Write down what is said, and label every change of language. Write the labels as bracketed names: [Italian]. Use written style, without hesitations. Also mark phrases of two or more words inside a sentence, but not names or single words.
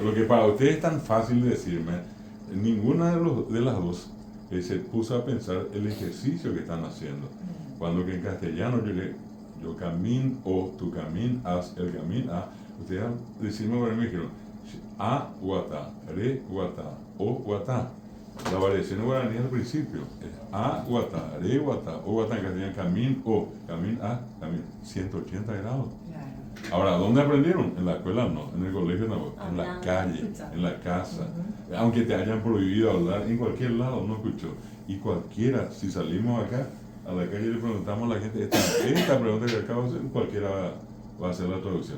[Spanish] Lo que para ustedes es tan fácil de decirme, ninguna de las dos se puso a pensar el ejercicio que están haciendo. Cuando que en castellano yo camino o tu caminas, el camino a, ustedes al decirme guaraní me dijeron, [Guarani] a guata, re guata, o guata. [Spanish] La variación en guaraní al principio es [Guarani] a guata, re guata, o guata [Spanish] en castellano, camín o, camín a, camín, 180 grados. Claro. Ahora, ¿dónde aprendieron? En la escuela no, en el colegio no, en la Hablando, calle, escuchando. en la casa. Aunque te hayan prohibido hablar, en cualquier lado no escuchó. Y cualquiera, si salimos acá a la calle y le preguntamos a la gente, esta pregunta que acabo de hacer, cualquiera va a hacer la traducción.